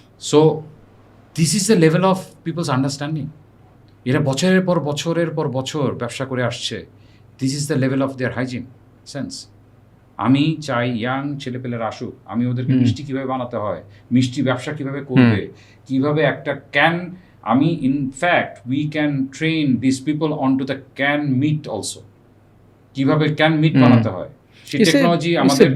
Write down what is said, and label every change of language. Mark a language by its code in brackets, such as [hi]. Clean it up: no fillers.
[en] So, this is the level of people's understanding. [bn] এরা বছরের পর বছর ব্যবসা করে আসছে। [en] This is the level of their hygiene sense. [bn] আমি চাই ইয়াং ছেলেপেলেরা আসুক, আমি ওদেরকে মিষ্টি কীভাবে বানাতে হয়, মিষ্টি ব্যবসা কীভাবে করবে, কীভাবে একটা আমি [en] in fact we can train this people on to the can meat also, [bn] কিভাবে ক্যান মিট বানাতে হয়, সেই টেকনোলজি আমাদের